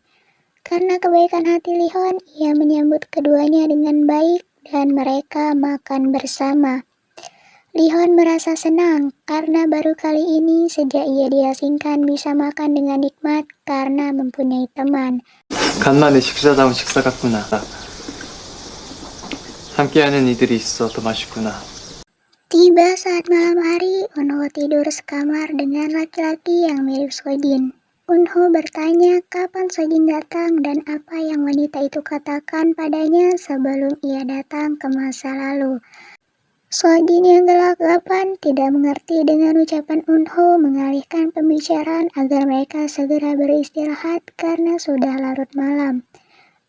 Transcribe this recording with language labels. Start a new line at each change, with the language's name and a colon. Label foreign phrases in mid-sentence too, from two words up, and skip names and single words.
Indonesian: Karena kebaikan hati Lihon, ia menyambut keduanya dengan baik dan mereka makan bersama. Lihon merasa senang karena baru kali ini sejak ia diasingkan bisa makan dengan nikmat karena mempunyai teman.
Korean: 간만에 식사다운 식사 같구나. 함께하는 이들이 있어 더 맛있구나.
Indonesian: Tiba saat malam hari, Eunho tidur sekamar dengan laki-laki yang mirip Sojin. Eunho bertanya kapan Sojin datang dan apa yang wanita itu katakan padanya sebelum ia datang ke masa lalu. Sojin yang gelagapan tidak mengerti dengan ucapan Eunho mengalihkan pembicaraan agar mereka segera beristirahat karena sudah larut malam.